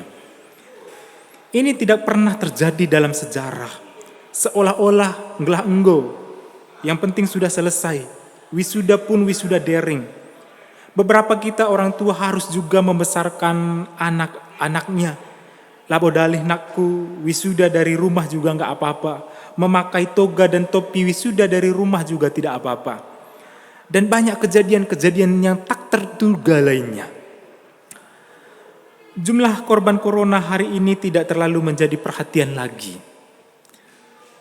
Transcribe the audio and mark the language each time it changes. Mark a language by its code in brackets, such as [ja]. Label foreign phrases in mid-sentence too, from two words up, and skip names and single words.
[id] Ini tidak pernah terjadi dalam sejarah. Seolah-olah [btx] ngelah enggo, [id] yang penting sudah selesai. Wisuda pun wisuda daring. Beberapa kita orang tua harus juga membesarkan anak-anaknya. [btx] Labo dalih nakku, [id] wisuda dari rumah juga enggak apa-apa. Memakai toga dan topi wisuda dari rumah juga tidak apa-apa. Dan banyak kejadian-kejadian yang tak terduga lainnya. Jumlah korban corona hari ini tidak terlalu menjadi perhatian lagi.